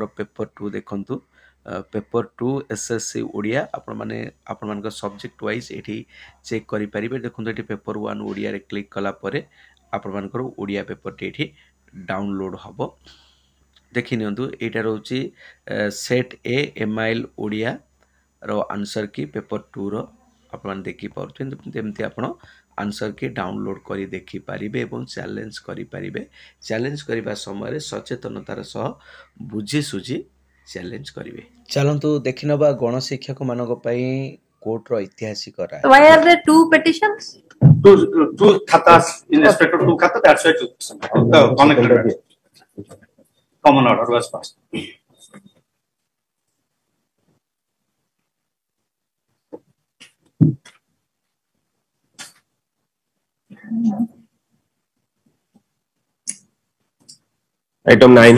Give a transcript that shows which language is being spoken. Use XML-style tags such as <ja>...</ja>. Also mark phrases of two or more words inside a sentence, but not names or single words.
<or>ପେପର 2 ଦେଖନ୍ତୁ ପେପର 2 ଏସଏସସି ଓଡ଼ିଆ ଆପଣ ମାନଙ୍କର</or> <en>subject wise</en> <or>ଏଠି ଚେକ କରି ପାରିବେ ଦେଖନ୍ତୁ ଏଠି ପେପର 1 ଓଡ଼ିଆ ରେ କ୍ଲିକ କଲା ପରେ ଆପଣ ମାନଙ୍କର ଓଡ଼ିଆ ପେପର ଟି ଏଠି ଡାଉନଲୋଡ ହେବ ଦେଖି ନିଅନ୍ତୁ ଏଇଟା ହେଉଛି ସେଟ ଏ ଏମଆଇଏଲ ଓଡ଼ିଆ ର</or> <en>answer key</en> <or>ପେପର 2 ର ଆପଣ ଦେଖି ପାଉଥିବେ ଯେମିତି ଆପଣ ଆନ୍ସର କୁ ଡାଉନଲୋଡ କରି ଦେଖି ପାରିବେ ଏବଂ ଚ୍ୟାଲେଞ୍ଜ କରି ପାରିବେ। ଚ୍ୟାଲେଞ୍ଜ କରିବା ସମୟ ସଚେତନତାର ସହ ବୁଝି ସୁଝି ଚ୍ୟାଲେଞ୍ଜ କରିବେ। ଚାଲନ୍ତୁ ଦେଖିନେବା ଗଣ ଶିକ୍ଷକ ମାନଙ୍କ ପାଇଁ କୋର୍ଟ ର ଐତିହାସିକ ରାୟ।</or> <en>So why are there two petitions? Two khatas in respect of two khatas. That's why the connected matter. Common order was passed. Item 9.</en>